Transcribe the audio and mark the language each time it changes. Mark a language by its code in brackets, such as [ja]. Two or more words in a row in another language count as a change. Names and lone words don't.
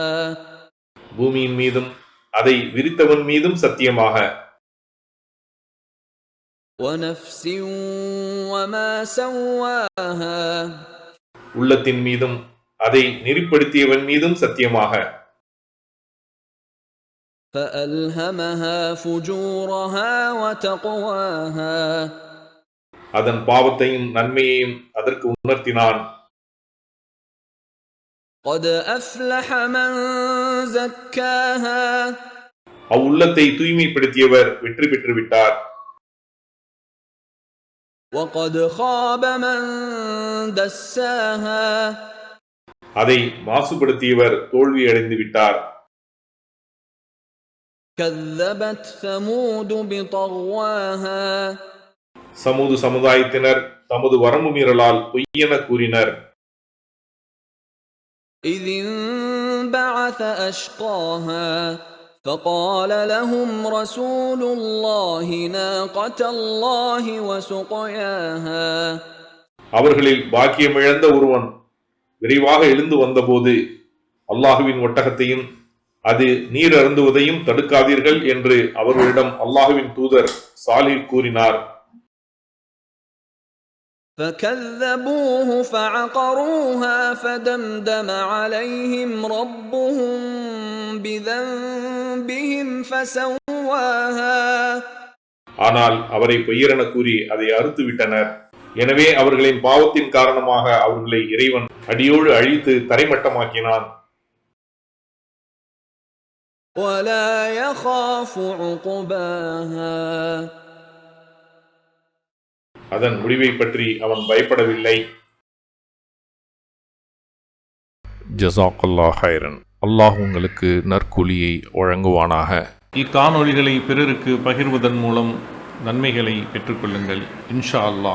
[ta] பூமியின் மீதும் அதை விரித்தவன் மீதும் சத்தியமாக. [ar] ونفس وما سواها. [ta] உள்ளத்தின் மீதும் அதை நெறிப்படுத்தியவன் மீதும் சத்தியமாக. [ar] فألهمها فجورها وتقواها. [ta] அதன் பாவத்தையும் நன்மையையும் அதற்கு உணர்த்தினான். [ar] قد أفلح من زكاها. [ta] அவ்வுள்ளத்தை தூய்மைப்படுத்தியவர் வெற்றி பெற்று விட்டார். [ar] وقد خاب من دساها. [ta] அதை மாசுபடுத்தியவர் தோல்வி அடைந்து விட்டார். [ar] كذبت ثمود بطغواها. [ta] சமூது சமுதாயத்தினர் தமது வரம்பு மீறலால் பொய்யென கூறினர். [ar] إذ انبعث أشقاها فقال لهم رسول الله ناقة الله وسقياها. [ta] அவர்களில் பாக்கியமிழந்த ஒருவன் விரைவாக எழுந்து வந்தபோது அல்லாஹுவின் ஒட்டகத்தையும் அது நீர் அருந்துவதையும் தடுக்காதீர்கள் என்று அவர்களிடம் அல்லாஹுவின் தூதர் சாலிஹ் கூறினார். [ar] فكذبوه فعقروها فدمدم عليهم ربهم بذنبهم فسواها. [ta] ஆனால் அவரை பொய்யரென கூறி அதை அறுத்து விட்டனர். எனவே அவர்களின் பாவத்தின் காரணமாக அவர்களை இறைவன் அடியோடு அழித்து தரைமட்டமாக்கினான். [ar] ولا يخاف عقباها. [ta] அதன் முடிவை பற்றி அவன் பயப்படவில்லை. [ar] جزاك الله خيرا. [ta] அல்லாஹ் உங்களுக்கு நற்கூலியை வழங்குவானாக. இக்காணொளிகளை பிறருக்கு பகிர்வதன் மூலம் நன்மைகளை பெற்றுக்கொள்ளுங்கள் [ar] إن شاء الله.